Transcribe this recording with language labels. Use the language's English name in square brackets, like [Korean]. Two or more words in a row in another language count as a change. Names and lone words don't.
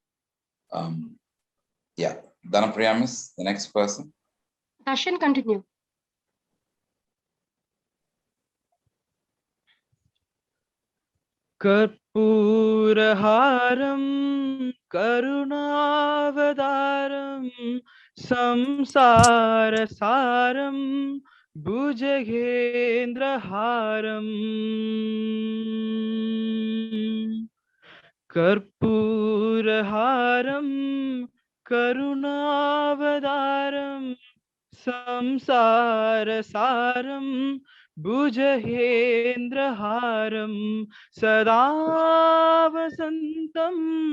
[English] Yeah, Dhanapriya Miss, the next person. Darshan, continue. [Sanskrit] कर्पूरहारं करुणावतारं संसारसारं புஜகேந்திரஹாரம் कर्पूरहारं करुणावतारं संसारसारं भुजगेन्द्रहारं सदा वसन्तं